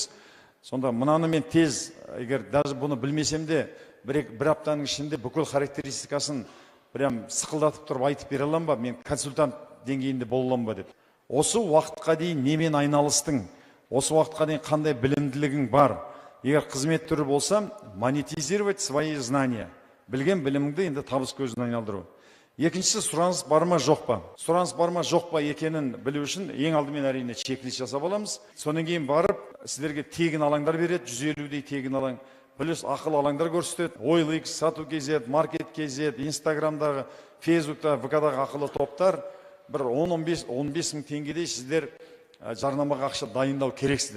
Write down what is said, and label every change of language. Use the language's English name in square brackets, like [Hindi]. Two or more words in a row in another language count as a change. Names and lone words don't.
[Kazakh] Сонда мынаны мен тез, егер даже бұны білмесем де, бір аптаның ішінде бүкіл характеристикасын прям сықылдатып тұрып айтып бере аламын ба, мен консультант деңгейінде бола аламын ба деп. Осы уақытқа дейін немен айналыстың, осы уақытқа дейін қандай білімділігің бар. Егер қызмет түрі болса, [Russian] монетизировать свои знания. [Kazakh] Білген біліміңді енді табыс көзін айналдыру. Екіншісі, сұраныс бар ма жоқ па? Сұраныс бар ма жоқ па екенін білу үшін ең алдымен әрине чек-лист жасап аламыз. Содан кейін барып, сіздерге тегін алаңдар береді, 150-дей тегін алаң. Плюс ақыл алаңдар көрсетеді. OLX, Сату.kz, Market.kz, Инстаграмдағы, Фейсбукта, ВК-дағы ақылы топтар бір 10-15 мың теңгедей сіздер жарнамаға ақша дайындау керексіздер.